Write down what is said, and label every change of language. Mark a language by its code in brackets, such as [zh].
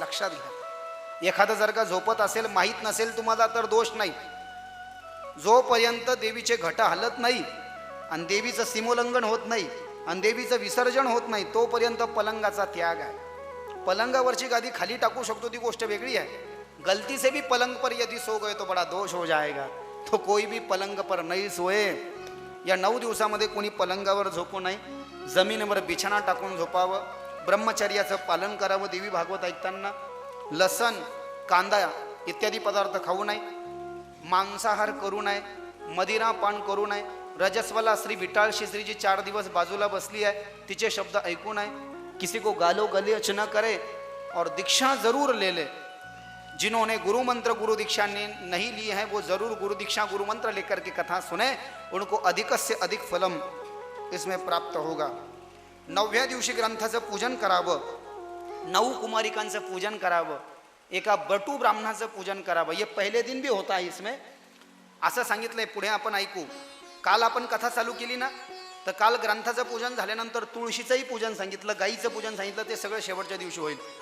[mr] लक्षात घ्या. एखादं जर का झोपत असेल, माहीत नसेल तुम्हाला तर दोष नाही. जोपर्यंत देवीचे घट हलत नाही आणि देवीचं सीमोल्लंघन होत नाही आणि देवीचं विसर्जन होत नाही तोपर्यंत पलंगाचा त्याग आहे. पलंगावरची गादी खाली टाकू शकतो ती गोष्ट वेगळी आहे. [hi] गलती से भी पलंग पर यदि सो गए तो बड़ा दोष हो जाएगा. तो कोई भी पलंग पर नहीं सोए. [mr] या 9 दिवसामध्ये कोणी पलंगावर झोपू नये. जमिनीवर बिछाना टाकून झोपावं. ब्रह्मचर्याचं पालन करावं. देवी भागवत ऐकताना लसण, कांदा इत्यादी पदार्थ खाऊ नये. मांसाहार करू नये. मदिरा पान करू नये. रजस्वला श्री विटाळ श्री 4 दिवस बाजूला बसली आहे, तिचे शब्द ऐकू नये. [hi] किसी को गालो गलिच न करे और दीक्षा जरूर ले ले. जिन्होंने गुरु मंत्र गुरु दीक्षा नहीं ली है वो जरूर गुरु दीक्षा गुरु मंत्र लेकर के कथा सुने, उनको अधिक से अधिक फलम इसमें प्राप्त होगा. [mr] 9व्या दिवशी ग्रंथाचं पूजन करावं. 9 कुमारिकांचं पूजन करावं. एका बटू ब्राह्मणाचं पूजन करावं. ये पहले दिन भी होता है इसमें, असं सांगितलंय. पुढे आपण ऐकू. काल आपण कथा चालू केली ना, तर काल ग्रंथाचं पूजन झाल्यानंतर तुळशीचंही पूजन सांगितलं, गाईचं पूजन सांगितलं, ते सगळं शेवटच्या दिवशी होईल.